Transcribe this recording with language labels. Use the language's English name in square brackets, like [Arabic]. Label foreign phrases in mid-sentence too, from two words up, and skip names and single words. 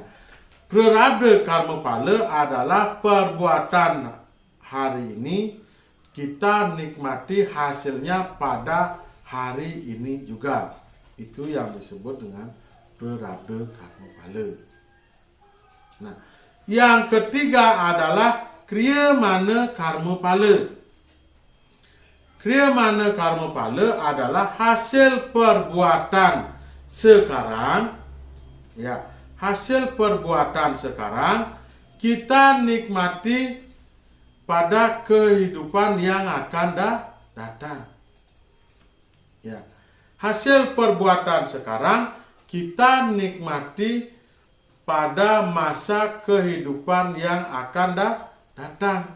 [Indonesian] Prarabdha karma pala adalah perbuatan hari ini, kita nikmati hasilnya pada hari ini juga. Itu yang disebut dengan prarabdha karma pala. Nah, yang ketiga adalah kriyamana karma pala. Kriyamana karma pala adalah hasil perbuatan sekarang, ya, hasil perbuatan sekarang kita nikmati pada kehidupan yang akan datang. Ya, hasil perbuatan sekarang kita nikmati pada masa kehidupan yang akan datang.